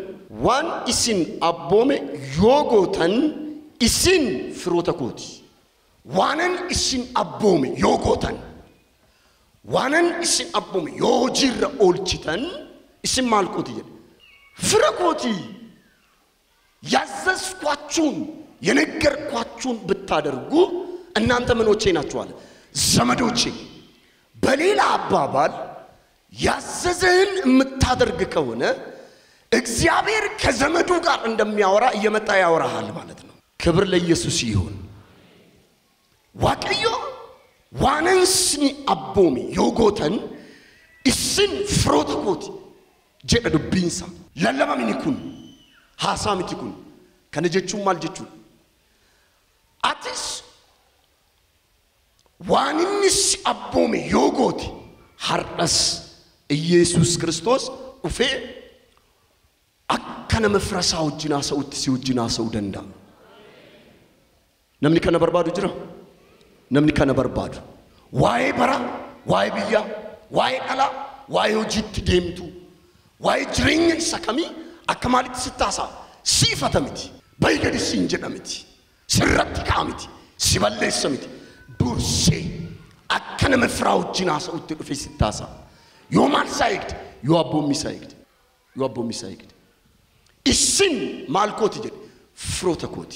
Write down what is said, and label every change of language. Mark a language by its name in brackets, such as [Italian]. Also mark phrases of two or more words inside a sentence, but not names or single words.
[Oromo] Waan isin abboome yoo gootan isin firoota kooti. waanan isin abboome yoo gootan waanan isin abboome yoo jirra oolchitan isin maal kooti jedhe fira kooti [Amharic] ያዘዝኳችሁን የነገርኳችሁን ብታደርጉ እናንተ ምኖቼ ናችሁ አለ ዘመዶቼ። በሌላ አባባል ያዘዘህን የምታደርግ ከሆነ እግዚአብሔር ከዘመዱ ጋር እንደሚያወራ እየመጣ ያወራሃል ማለት ነው። ክብር ለኢየሱስ ይሁን። [Oromo] waaqayyo waanansni abboomi yoo gootan isin firoota kooti jedha dubbiinsa. lallabamni kun haasaa miti kun kana jechuun maal jechuudha? atis waaninnis abboomi yoo goote har'as ኢየሱስ ክርስቶስ ufee akka nama firasaa wajjin haasa'utti si wajjin haasa'uu danda'a. namni kana barbaadu jira? namni kana barbaadu waa'ee bara waa'ee biyya waa'ee dhala waa'ee hojiitti deemtu waa'ee jireenya isa kamii akka maalitti sittaasa siifata miti baygadi siin jedha miti sirratti ka'a miti si balleessa miti dursee akka nama firaa wajjin haasa'utti dhufee sittaasa yoo maal isaa eegde yoo abboommi isaa eegde isin maal kooti jedhe firoota kooti.